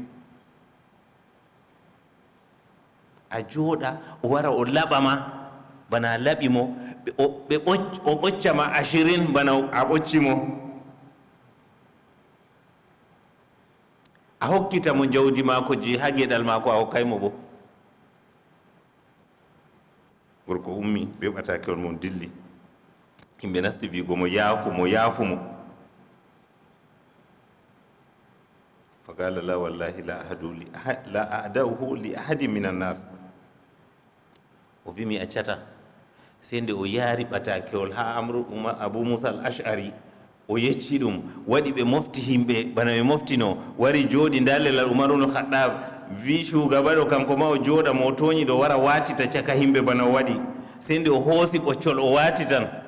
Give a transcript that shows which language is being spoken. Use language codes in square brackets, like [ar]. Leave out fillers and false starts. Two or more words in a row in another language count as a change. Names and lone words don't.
[ff] a jooɗa o wara o laɓama bana a laɓi mo, o ɓoccama 20 bana a ɓocci mo, a hokkita mo jawdi mako je ha geɗal mako a hokkaymo bo. gorko ummi be ɓatakewol mum dilli, yimɓe nasti wigo mo yaafumo, [ar] فقال لا والله لا أدعه لأحد من الناس, [ff] o wi mi accata. sey nde o yaari ɓatakewol ha abou moussa al ash'ari o yecci ɗum, waɗi ɓe mofti himɓe bana ɓe moftino, wari jooɗi nda lelal umarul khaddab, wi shugaba ɗo kanko ma o jooɗa mo toñi ɗo wara watita caka himɓe bana o waɗi, sey nde o hoosi ɓoccol o waati tan,